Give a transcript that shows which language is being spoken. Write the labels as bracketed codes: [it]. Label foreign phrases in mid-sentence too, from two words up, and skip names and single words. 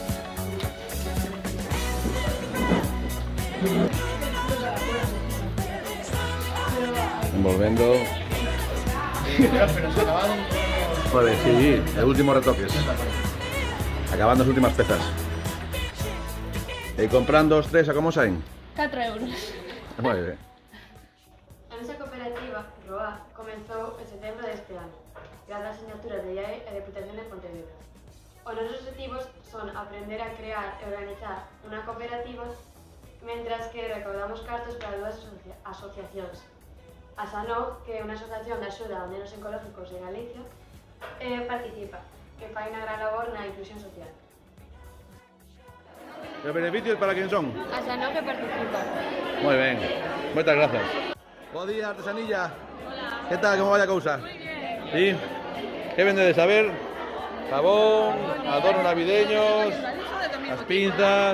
[es] Envolviendo. Joder, sí, el último retoques. Acabando las últimas pezas. Y comprando [gl] os tres, a como saen? 4 euros. Moi ben. A nosa cooperativa, ROA, comenzou en setembro deste ano, grazas ás asignaturas de IAE e Deputación de Pontevedra. Os nosos objetivos son aprender a crear e organizar unha cooperativa mentras que recaudamos cartos para dúas asociacións. A SANOG, que é unha asociación de axuda a nenos ecológicos de Galicia, participa, que fai unha gran labor na inclusión social. [es] ¿Los beneficios para quién son? [gl] A SANOG que participa. [es] Muy bien, muchas gracias. Buen día, artesanilla. Hola. ¿Qué tal? ¿Cómo va la cosa? Muy bien. ¿Sí? ¿Qué vende de saber? Jabón, adornos navideños, las pinzas.